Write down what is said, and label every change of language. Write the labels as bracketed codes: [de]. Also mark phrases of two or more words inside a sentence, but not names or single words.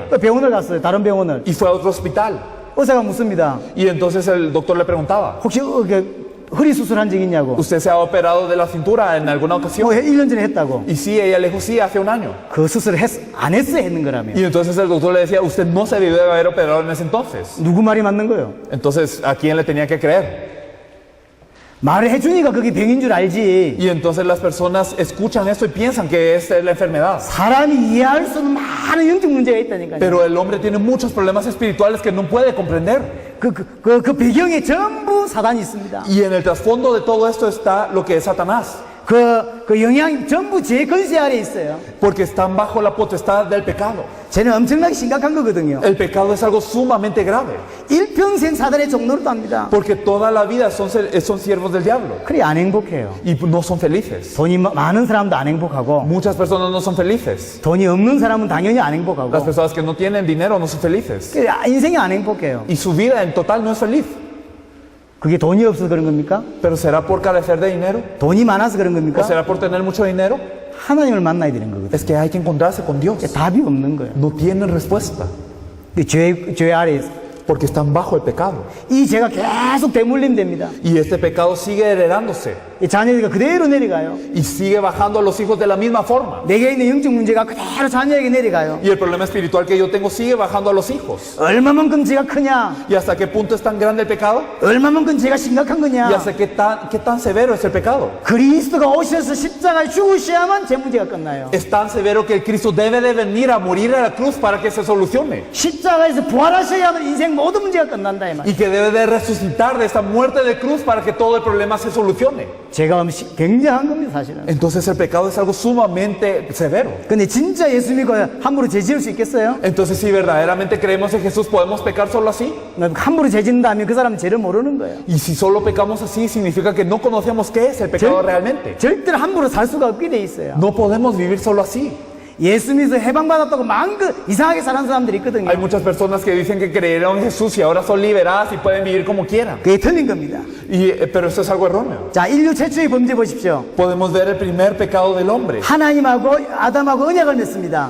[ko] 병원을 갔어요. 다른 병원을. [es] Y fue a otro hospital. [ko] 의사가 묻습니다. [es] Y entonces el doctor le preguntaba, [ko] 혹시 허리 수술한 적 있냐고. [es] ¿usted se ha operado de la cintura en alguna ocasión? [ko] 1년 전에 했다고. [es] Y sí, ella le dijo, sí, hace un año. [ko] 그 수술을 안 했어야 했는 거라며. [es] Y entonces el doctor le decía, usted no se debió de haber operado en ese entonces. [ko] 누구 말이 맞는 거예요? [es] Entonces, ¿a quién le tenía que creer? [ko] 말을 해주니까 그게 병인 줄 알지. [es] Y entonces las personas escuchan esto y piensan que esta es la enfermedad. [ko] 사람이 이해할 수 없는 많은 영적 문제가 있다니까요. [es] Pero el hombre tiene muchos problemas espirituales que no puede comprender. [ko] 그 배경에 전부 사단이 있습니다. [es] Y en el trasfondo de todo esto está lo que es Satanás. [ko] 그 영향이 전부 제 권세 아래 있어요. [es] Porque están bajo la potestad del pecado. [ko] 쟤는 엄청나게 심각한 거거든요. [es] El pecado es algo sumamente grave. [ko] 일평생 사단의 종노릇도 합니다. [es] Porque toda la vida son siervos del diablo. [ko] 그래 안 행복해요. [es] Y no son felices. [ko] 돈이 많은 사람도 안 행복하고 [es] Muchas personas no son felices. [ko] 돈이 없는 사람은 당연히 안 행복하고 [es] Las personas que no tienen dinero no son felices. [ko] 인생이 안 행복해요. [es] Y su vida en total no es feliz. [ko] 그게 돈이 없어서 그런 겁니까? [es] ¿Pero será por carecer de dinero? [ko] 돈이 많아서 그런 [es] ¿O [ko] 겁니까? [es] será por tener mucho dinero? [ko] 하나님을 만나야 되는 거거든요. [es] Es que hay que encontrarse con Dios. [ko] 답이 없는 거예요. [es] No tienen respuesta. [ko] 죄 아래 있어요. [es] Porque están bajo el pecado. [ko] 이 죄가 계속 대물림됩니다. [es] Y este pecado sigue heredándose. [ko] 이 자녀가 그대로 내려가요. [es] Y sigue bajando a los hijos de la misma forma. [ko] 내게 있는 영적 문제가 그대로 자녀에게 내려가요. [es] Y el problema espiritual que yo tengo sigue bajando a los hijos. [ko] 얼마만큼 죄가 크냐? [es] ¿Y hasta qué punto es tan grande el pecado? [ko] 얼마만큼 죄가 심각한 [es] ¿Y [ko] 거냐? [es] hasta qué tan severo es el pecado? [ko] 그리스도가 오셔서 십자가에 죽으셔야만 죄 문제가 끝나요. [es] Es tan severo que el Cristo debe de venir a morir a la cruz para que se solucione. [ko] 십자가에서 부활하셔야만 인생 모든 문제가 끝난다 이 말. [es] Y que debe de resucitar de esta muerte de cruz para que todo el problema se solucione. [ko] 죄가 굉장한 겁니다 사실은. [es] Entonces el pecado es algo sumamente severo. [ko] 근데 진짜 예수 믿고 함부로 죄 지을 수 있겠어요? [es] Entonces si verdaderamente creemos en Jesús, ¿podemos pecar solo así? [ko] 함부로 죄 짓는다면 그 사람은 죄를 모르는 거예요. [es] Y si solo pecamos así, significa que no conocemos qué es el pecado realmente. [ko] 절대로 함부로 살 수가 없게 돼 있어요. [es] No podemos vivir solo así. [ko] 예수 믿어서 해방받았다고 마음껏 이상하게 사는 사람들이 있거든요. [es] Hay muchas personas que dicen que creyeron en Jesús y ahora son liberadas y pueden vivir como quieran. [ko] 그게 틀린 겁니다. [es] Pero esto es algo erróneo. [ko] 자, 인류 최초의 범죄 보십시오. [es] Podemos ver el primer pecado del hombre. [ko] 하나님하고 아담하고 언약을 맺습니다.